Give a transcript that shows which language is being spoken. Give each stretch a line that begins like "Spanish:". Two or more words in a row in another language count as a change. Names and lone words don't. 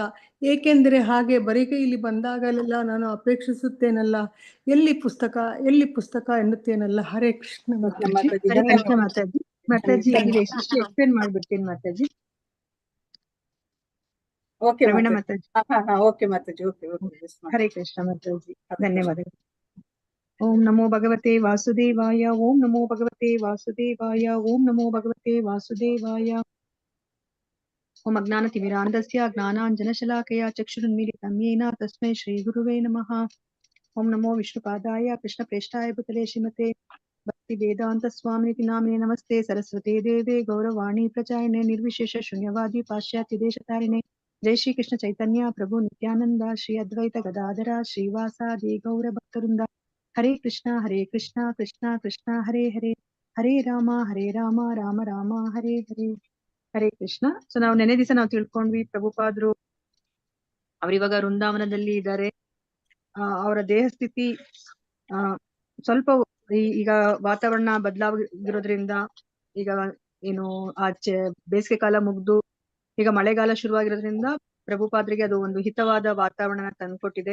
Kannada: ಏಕೆಂದರೆ ಹಾಗೆ ಬರಿಗೈಲಿ ಬಂದಾಗಲೆಲ್ಲ ನಾನು ಅಪೇಕ್ಷಿಸುತ್ತೇನಲ್ಲ, ಎಲ್ಲಿ ಪುಸ್ತಕ ಎನ್ನುತ್ತೇನಲ್ಲ. ಹರೇ ಕೃಷ್ಣ ಮಾತಾಜಿ. ಮಾತಾಜಿ ಎಕ್ಸ್ಪ್ಲೇನ್ ಮಾಡ್ಬಿಡ್ತೀನಿ ಮಾತಾಜಿ. ಓಕೆ ಪ್ರವೀಣ ಮಾತಾಜಿ. ಓಕೆ ಮಾತಾಜಿ. ಓಕೆ. ಹರೇ ಕೃಷ್ಣ ಮಾತಾಜಿ, ಧನ್ಯವಾದಗಳು.
Sanskrit: ಓಂ ನಮೋ ಭಗವತೆ ವಾಸುದೇವಾಯ. ಓಂ ನಮೋ ಭಗವತೆ ವಾಸುದೇವಾಯ. ಓಂ ನಮೋ ಭಗವತೆ ವಾಸುದೇವಾಯ. ಓಂ ಅಜ್ಞಾನತಿಮಿರಾಂಧಸ್ಯ ಜ್ಞಾನಾಂಜನಶಲಾಕಯ ಚಕ್ಷುರುನ್ಮೀಲಿತಂ ಯೇನ ತಸ್ಮೈ ಶ್ರೀ ಗುರುವೇ ನಮಃ. ಓಂ ನಮೋ ವಿಷ್ಣುಪಾದಾಯ ಕೃಷ್ಣಪ್ರೇಷ್ಠಾಯ ಭೂತಲೆ ಶ್ರೀಮತೆ ಭಕ್ತಿ ವೇದಾಂತ ಸ್ವಾಮಿನಿತಿ ನಾಮಿನೇ ನಮಸ್ತೆ ಸರಸ್ವತಿ ದೇವೆ ಗೌರವಾಣಿ ಪ್ರಚಾರಿಣೆ ನಿರ್ವಿಶೇಷ ಶೂನ್ಯವಾದಿ ಪಾಶ್ಚಾತ್ಯ ದೇಶತಾರಿಣೆ. ಜೈ ಶ್ರೀ ಕೃಷ್ಣ ಚೈತನ್ಯ ಪ್ರಭು ನಿತ್ಯಾನಂದ ಶ್ರೀ ಅದ್ವೈತ ಗದಾಧರ ಶ್ರೀವಾಸಾದಿ ಗೌರ ಭಕ್ತವೃಂದ. ಹರೇ ಕೃಷ್ಣ ಕೃಷ್ಣ ಕೃಷ್ಣ ಹರೇ ಹರೇ, ಹರೇ ರಾಮ ರಾಮ ರಾಮ ಹರೇ ಹರೇ.
Kannada: ಹರೇ ಕೃಷ್ಣ. ಸೊ ನಾವು ನೆನೆ ದಿವಸ ನಾವು ತಿಳ್ಕೊಂಡ್ವಿ ಪ್ರಭುಪಾದ್ರು ಅವ್ರಿವಾಗ ವೃಂದಾವನದಲ್ಲಿ ಇದ್ದಾರೆ. ಅವರ ದೇಹ ಸ್ಥಿತಿ ಸ್ವಲ್ಪ ಈಗ ವಾತಾವರಣ ಬದಲಾಗಿರೋದ್ರಿಂದ, ಈಗ ಏನು ಆಚೆ ಬೇಸಿಗೆ ಕಾಲ ಮುಗ್ದು ಈಗ ಮಳೆಗಾಲ ಶುರುವಾಗಿರೋದ್ರಿಂದ ಪ್ರಭುಪಾದ್ರಿಗೆ ಅದು ಒಂದು ಹಿತವಾದ ವಾತಾವರಣ ತಂದ್ಕೊಟ್ಟಿದೆ.